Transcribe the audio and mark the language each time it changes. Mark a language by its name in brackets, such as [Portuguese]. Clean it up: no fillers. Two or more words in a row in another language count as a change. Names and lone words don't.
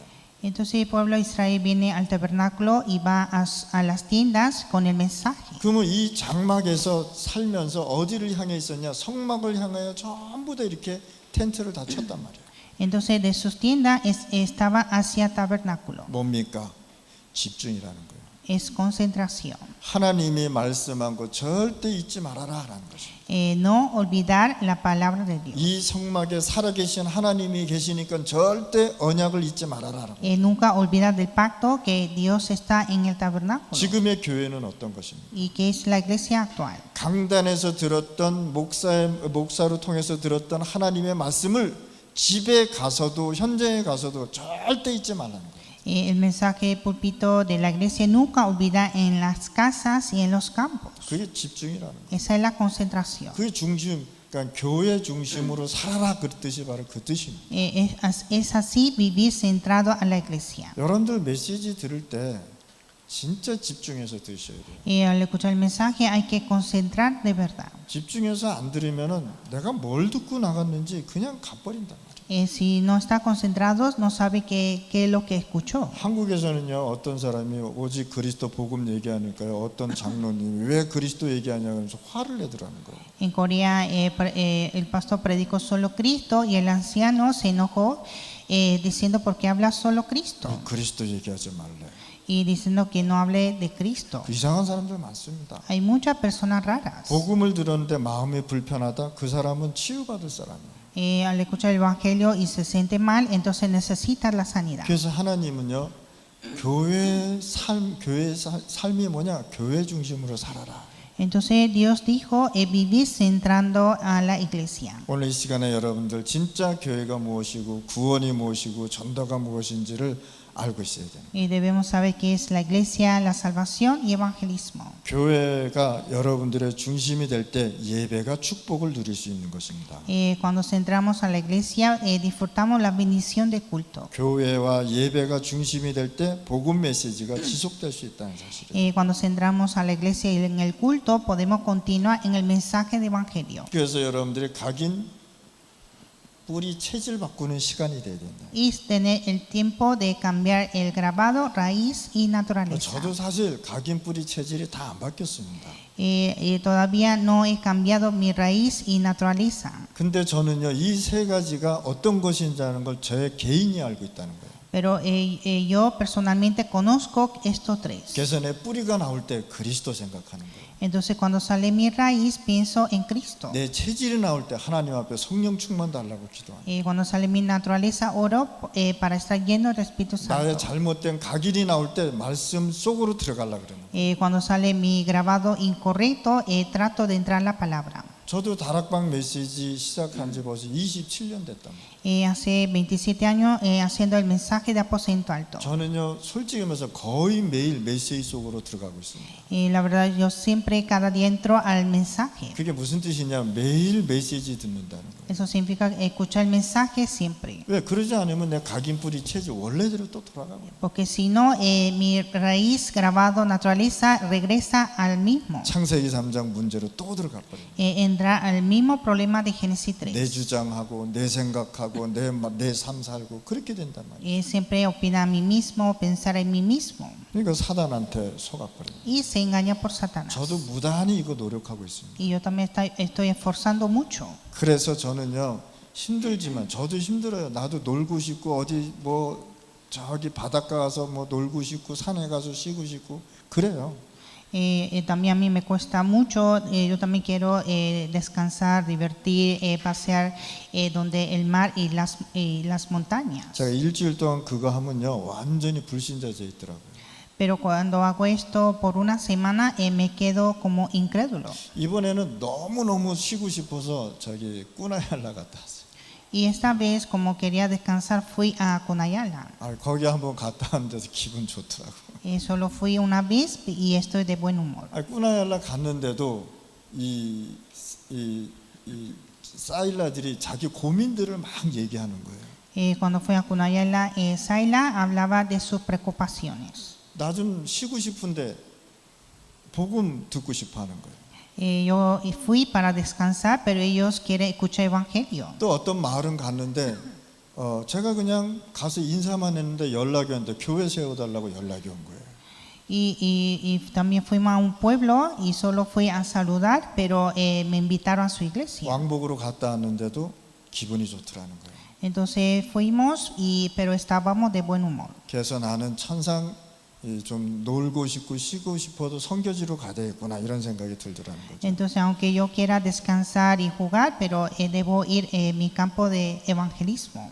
[Spanish] Entonces el pueblo de Israel viene al tabernáculo y va a las tiendas con el mensaje. [Korean] 그러면 이 장막에서 살면서 어디를 향해 있었냐? 성막을 향하여 전부 다 이렇게 텐트를 다 쳤단 말이에요. [Spanish] Entonces de sus tiendas estaba hacia tabernáculo. [Korean] 뭡니까? 집중이라는 거예요. [Spanish] Es concentración. [Korean] 하나님이 말씀한 거 절대 잊지 말아라라는 거죠. [Spanish] No olvidar la palabra de Dios. [Korean] 이 성막에 살아계신 하나님이 계시니까 절대 언약을 잊지 말아라. [Spanish] Nunca olvidar del pacto que Dios está en el tabernáculo. [Korean] 지금의 교회는 어떤 것입니까? [Spanish] Y que es la iglesia actual. [Korean] 강단에서 들었던 목사로 통해서 들었던 하나님의 말씀을 집에 가서도 현장에 가서도 절대 잊지 말라는 거예요. [Spanish] El mensaje púlpito de la iglesia nunca olvida en las casas y en los campos. [Korean] 그게 집중이라는 거예요. [Spanish] Esa es la concentración. [Korean] 그게 중심, 그러니까 교회 중심으로 살아라 그 뜻이 바로 그 뜻입니다. [Spanish] Es así vivir centrado a la iglesia. [Korean] 여러분들 메시지 들을 때 진짜 집중해서 들으셔야 돼요. [Spanish] Al escuchar el mensaje hay que concentrar de verdad. [Korean] 집중해서 안 들으면은 내가 뭘 듣고 나갔는지 그냥 가버린단 말이에요. [Spanish] Si no está concentrado, no sabe qué es lo que escuchó. [Korean] 한국에서는요 어떤 사람이 오직 그리스도 복음 얘기하니까요 어떤 장로님이 왜 그리스도 얘기하냐면서 화를 내더라는 거예요. [Spanish] En Corea el pastor predicó solo Cristo y el anciano se enojó diciendo ¿por qué habla solo Cristo? [Korean] 그리스도 얘기하지 말래. [Spanish] Y diciendo que no hable de Cristo. [Korean] 이상한 사람들 많습니다. [Spanish] Hay muchas personas raras. [Korean] 복음을 들었는데 마음이 불편하다. 그 사람은 치유받을 사람이에요. [Spanish] Al escuchar el evangelio y se siente mal, entonces necesita la sanidad. [Korean] 그래서 하나님은요 교회 삶이 뭐냐? 교회 중심으로 살아라. [Spanish] Entonces Dios dijo vivir centrando a la iglesia. [Korean] 오늘 이 시간에 여러분들 진짜 교회가 무엇이고 구원이 무엇이고 전도가 무엇인지를 알고 있어야 돼요. [Spanish] Y debemos saber qué es la iglesia, la salvación y evangelismo. [Korean] 교회가 여러분들의 중심이 될 때 예배가 축복을 누릴 수 있는 것입니다. [Spanish] Cuando centramos a la iglesia, disfrutamos la bendición de culto. [Korean] 교회와 예배가 중심이 될 때 복음 메시지가 지속될 수 있다는 사실이에요. [Spanish] Cuando centramos a la iglesia y en el culto, podemos continuar en el mensaje de evangelio. [Korean] 그래서 여러분들이 각인 뿌리 체질 바꾸는 시간이 돼야 된다. [Spanish] Y tener el tiempo de cambiar el grabado, raíz y naturaleza. [Korean] 저도 사실 각인 뿌리 체질이 다 안 바뀌었습니다. [Spanish] Todavía no he cambiado mi raíz y naturaleza. [Korean] 근데 저는요 이 세 가지가 어떤 것인지 아는 걸 제 개인이 알고 있다는 거예요. [Spanish] Pero yo personalmente conozco estos tres. [Korean] 그래서 내 뿌리가 나올 때 그리스도 생각하는 거예요. [Spanish] Entonces cuando sale mi raíz pienso en Cristo. [Korean] 내 체질이 나올 때 하나님 앞에 성령 충만 달라고 기도합니다. [Spanish] Cuando sale mi naturaleza oro para estar lleno del Espíritu [Korean] 나의 [Spanish] Santo. [Korean] 잘못된 각인이 나올 때 말씀 속으로 들어가려고 그러는 거예요. [Spanish] Cuando sale mi grabado incorrecto trato de entrar la palabra. [Korean] 저도 다락방 메시지 시작한 지 벌써 27년 됐답니다. [Spanish] hace 27 años haciendo el mensaje de aposento alto. [Korean] 저는요 솔직히 말해서 거의 매일 메시지 속으로 들어가고 있습니다. [Spanish] La verdad, yo siempre cada día entro al mensaje. [Korean] 그게 무슨 뜻이냐? 매일 메시지 듣는다는 거예요. [Spanish] Eso significa escuchar el mensaje siempre. [Korean] 왜 그러지 않으면 내 각인뿌리 체질 원래대로 또 돌아가고. [Spanish] Porque si no, mi raíz grabado naturaleza regresa al mismo. [Korean] 창세기 3장 문제로 또 들어가 버려요. [Spanish] Entra al mismo problema de Génesis [Korean] 내 [Spanish] 3. [Korean] 주장하고 내 생각하고 내 삶 살고 그렇게 된단 말이에요. [Spanish] Siempre opina a mí mismo, pensar en mí mismo. [Korean] 그러니까 사단한테 속아버려요. [Spanish] Y se engaña por Satanás. [Korean] 저도 무단히 이거 노력하고 있습니다. [Spanish] Y yo también estoy esforzando mucho. [Korean] 그래서 저는요 힘들지만 저도 힘들어요. 나도 놀고 싶고 어디 뭐 저기 바닷가 가서 뭐 놀고 싶고 산에 가서 쉬고 싶고 그래요. [Spanish] También a mí me cuesta mucho, yo también quiero descansar, divertir, pasear donde el mar y las montañas. [Korean] 제가 일주일 동안 그거 하면요 완전히 불신자져 있더라고요. [Spanish] Pero cuando hago esto por una semana me quedo como incrédulo. [Korean] 이번에는 너무너무 쉬고 싶어서 저기 꾸나얄라 갔다 왔어요. [Spanish] Y esta vez, como quería descansar, fui a Conayala. [Korean] 거기 한번 갔다 왔는데서 기분 좋더라고. [Spanish] Solo fui una vez y estoy de buen humor. [Korean] 꾸나얄라 갔는데도 이 사일라들이 자기 고민들을 막 얘기하는 거예요. [Spanish] Cuando fui a Conayala, Saila hablaba de sus preocupaciones. [Korean] 나 좀 쉬고 싶은데 복음 듣고 싶어 하는 거예요. [Spanish] Yo fui para descansar, pero ellos quieren escuchar evangelio. [Korean] 또 어떤 마을은 갔는데 제가 그냥 가서 인사만 했는데 연락이 왔는데 교회 세워달라고 연락이 온 거예요. [Spanish] Y también fuimos a un pueblo y solo fui a saludar, pero me invitaron a su iglesia. [Korean] 왕복으로 갔다 왔는데도 기분이 좋더라는 거예요. [Spanish] Entonces fuimos, pero estábamos de buen humor. [Korean] 그래서 나는 천상 좀 놀고 싶고 쉬고 싶어도 선교지로 가야 되겠구나 이런 생각이 들더라는 거죠. [Spanish] Entonces, aunque yo quiera descansar y jugar, pero debo ir en mi campo de evangelismo.